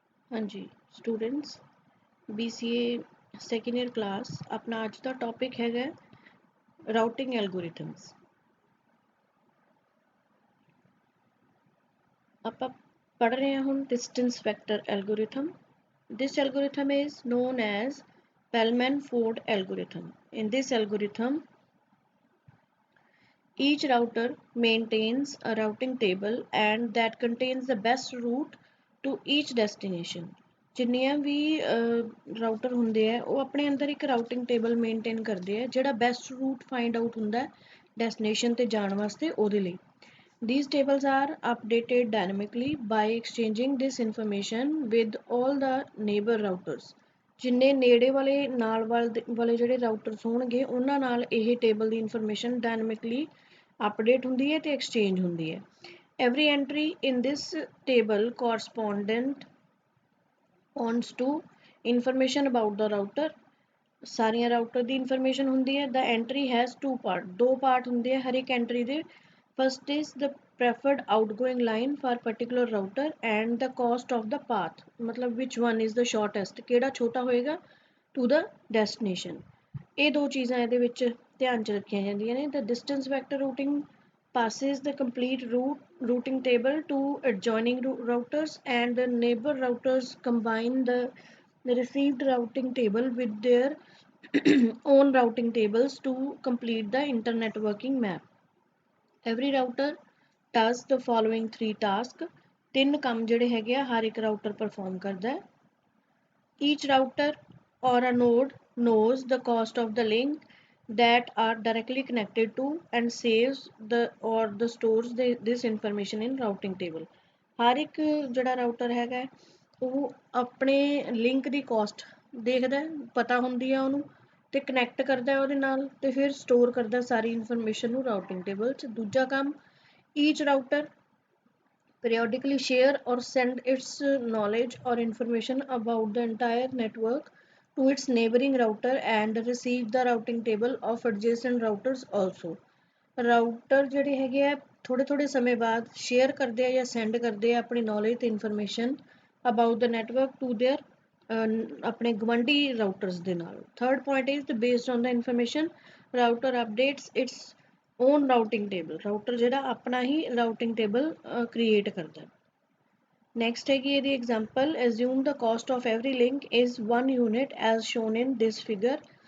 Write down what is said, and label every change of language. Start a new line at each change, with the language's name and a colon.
Hindi: हाँ जी students BCA second year class अपना अज का टॉपिक हैगा राउटिंग एल्गोरिथम्स।
Punjabi: ਆਪਾਂ
Hindi: पढ़ रहे हैं हम distance vector algorithm.
English: This algorithm is known as Bellman-Ford algorithm. In this algorithm, each router maintains a routing table and that contains the best route to each destination.
Punjabi: ਜਿੰਨੀਆਂ ਵੀ router ਹੁੰਦੇ ਆ ਉਹ ਆਪਣੇ ਅੰਦਰ ਇੱਕ ਰਾਊਟਿੰਗ ਟੇਬਲ ਮੇਨਟੇਨ ਕਰਦੇ ਆ ਜਿਹੜਾ ਬੈਸਟ ਰੂਟ ਫਾਈਂਡ ਆਊਟ ਹੁੰਦਾ ਹੈ ਡੈਸਟੀਨੇਸ਼ਨ ਤੇ ਜਾਣ ਵਾਸਤੇ ਉਹਦੇ ਲਈ।
English: These tables are updated dynamically by exchanging this information with all the neighbor routers.
Punjabi: ਜਿੰਨੇ ਨੇੜੇ ਵਾਲੇ ਨਾਲ ਵਾਲੇ ਜਿਹੜੇ ਰਾਊਟਰਸ ਹੋਣਗੇ ਉਹਨਾਂ ਨਾਲ ਇਹ ਟੇਬਲ ਦੀ ਇਨਫੋਰਮੇਸ਼ਨ ਡਾਇਨਾਮਿਕਲੀ ਅਪਡੇਟ ਹੁੰਦੀ ਹੈ ਤੇ ਐਕਸਚੇਂਜ ਹੁੰਦੀ ਹੈ।
English: Every entry in this table correspondent points to information about the router.
Punjabi: ਸਾਰੀਆਂ ਰਾਊਟਰ ਦੀ ਇਨਫੋਰਮੇਸ਼ਨ ਹੁੰਦੀ ਹੈ।
English: The entry has two part,
Punjabi: ਦੋ ਪਾਰਟ ਹੁੰਦੇ ਆ ਹਰ ਇੱਕ ਐਂਟਰੀ ਦੇ।
English: First is the preferred outgoing line for particular router and the cost of the path,
Hindi: मतलब
English: which one is the shortest,
Punjabi: ਕਿਹੜਾ ਛੋਟਾ ਹੋਏਗਾ
English: to the destination।
Punjabi: ਇਹ ਦੋ ਚੀਜ਼ਾਂ ਇਹਦੇ ਵਿੱਚ ਧਿਆਨ ਚ ਰੱਖੀਆਂ ਜਾਂਦੀਆਂ ਨੇ।
English: The distance vector routing passes the complete routing table to adjoining routers and the neighbor routers combine the received routing table with their own routing tables to complete the internetworking map. Every router does the following three tasks.
Punjabi: ਤਿੰਨ ਕੰਮ ਜਿਹੜੇ ਹੈਗੇ ਆ ਹਰ ਇੱਕ router perform ਕਰਦਾ ਹੈ।
English: Each router or a node knows the cost of the link that are directly connected to and saves the stores this information in routing table.
Punjabi: ਹਰ ਇੱਕ ਜਿਹੜਾ ਰਾਊਟਰ ਹੈਗਾ ਉਹ ਆਪਣੇ ਲਿੰਕ ਦੀ ਕਾਸਟ ਦੇਖਦਾ ਪਤਾ ਹੁੰਦੀ ਆ ਉਹਨੂੰ ਤੇ ਕਨੈਕਟ ਕਰਦਾ ਉਹਦੇ ਨਾਲ ਤੇ ਫਿਰ ਸਟੋਰ ਕਰਦਾ ਸਾਰੀ ਇਨਫੋਰਮੇਸ਼ਨ ਨੂੰ ਰਾਊਟਿੰਗ ਟੇਬਲ 'ਚ। ਦੂਜਾ ਕੰਮ
English: each router periodically share or send its knowledge or information about the entire network to its neighboring router and receive the routing table of adjacent routers also.
Punjabi: Router ਜਿਹੜੇ ਹੈਗੇ ਆ ਥੋੜੇ ਸਮੇਂ ਬਾਅਦ ਸ਼ੇਅਰ ਕਰਦੇ ਆ ਜਾਂ ਸੈਂਡ ਕਰਦੇ ਆ ਆਪਣੀ ਨੌਲੇਜ ਤੇ information about the network to there ਆਪਣੇ ਗਵੰਡੀ ਰਾਊਟਰਸ ਦੇ ਨਾਲ।
English: Third point is based on the information router updates its own routing table.
Punjabi: Router ਜਿਹੜਾ ਆਪਣਾ ਹੀ ਰਾਊਟਿੰਗ ਟੇਬਲ ਕ੍ਰੀਏਟ ਕਰਦਾ। ਨੈਕਸਟ ਹੈਗੀ ਇਹਦੀ example
English: assume the cost of every link is 1 unit as shown in this figure।